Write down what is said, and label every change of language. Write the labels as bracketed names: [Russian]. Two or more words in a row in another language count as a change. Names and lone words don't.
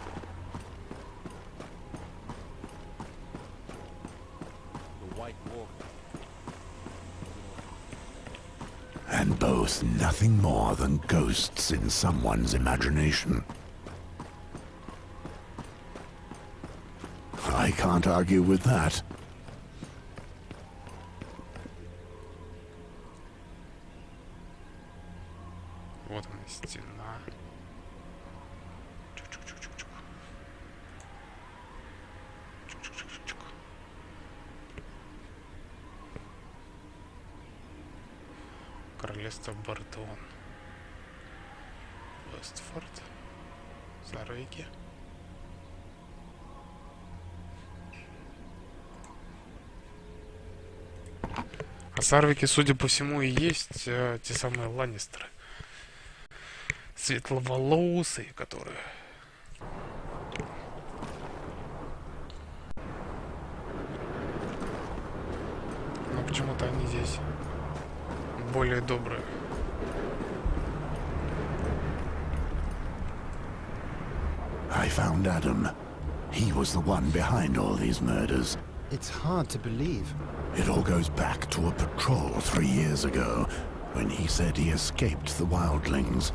[English] The White Walker. And both nothing more than ghosts in someone's imagination. I can't argue with that. [Russian] Вот она, стена. Чук-чук-чук-чук-чук. Чук-чук-чук-чук. Королевство Бартон. Вестфорд. Сарвики. А Сарвики, судя по всему, и есть те самые Ланнистеры. Светловолосые, которые... Но почему-то они здесь более добрые. [English] I found Adam. He was the one behind all these murders. It's hard to believe. It all goes back to a patrol 3 years ago, when he said he escaped the wildlings.